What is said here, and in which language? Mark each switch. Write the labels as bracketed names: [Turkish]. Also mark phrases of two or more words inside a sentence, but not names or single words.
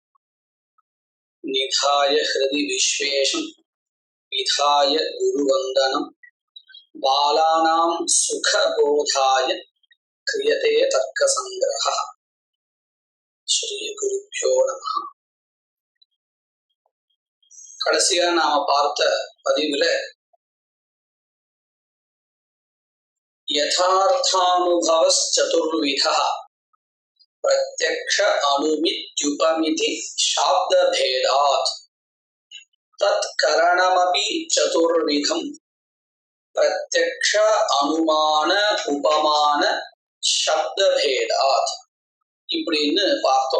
[Sanskrit] निधाय हृदि विश्वेशम् विधाय गुरुवन्दनम् बालानां सुखबोधाय क्रियते तर्कसङ्ग्रहः। श्रीगुरुभ्यो नमः। [Tamil] கடைசியா நாம பார்த்த பதிவுல [Sanskrit] यथार्थानुभवश्चतुर्विधः प्रत्यक्ष अनुमित्युपमिति शाब्दभेदात् तत् करणमपि चतुर्विधम् प्रत्यक्ष अनुमान उपमान शब्दभेदात् [Tamil] இப்படின்னு பார்த்தோம்.